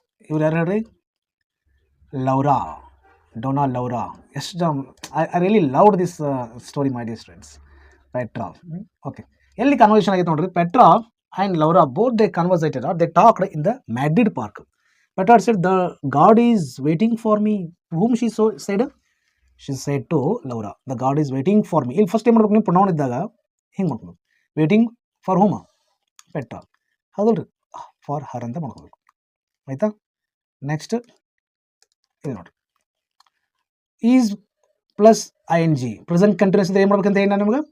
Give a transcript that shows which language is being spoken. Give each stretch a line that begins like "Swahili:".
Kannada: ಇವ್ರು ಯಾರು ಹೇಳ್ರಿ? ಲೌರಾ, ಡೋನಾ ಲೌರಾ. ಎಷ್ಟು
English: I really loved this story my dear students. Petra.
Kannada: Okay, ಎಲ್ಲಿ ಕನ್ವರ್ಸೇಷನ್ ಆಗೈತೆ ನೋಡ್ರಿ.
English: Petra and Laura both they conversated or they talked in the Madrid park. Petra said, the God is waiting for me. Whom she said? She said to Laura, the God is waiting for me.
Kannada: ಇಲ್ಲಿ first ಏನು ಮಾಡ್ಬೇಕು ನೀವು pronoun ಇದ್ದಾಗ ಹಿಂಗೆ ಮಾಡ್ಬೇಕು.
English: waiting for whom Petra,
Kannada: ಹೌದಲ್ರಿ,
English: for her
Kannada: ಅಂತ ಮಾಡ್ಕೋಬೇಕು. ಆಯಿತಾ? ನೆಕ್ಸ್ಟ್ ಇಲ್ಲಿ ನೋಡಿರಿ, is plus ING present continuous ಇದ್ರೆ ಏನು ಮಾಡ್ಬೇಕಂತ ಏನು ನಿಮ್ಗೆ?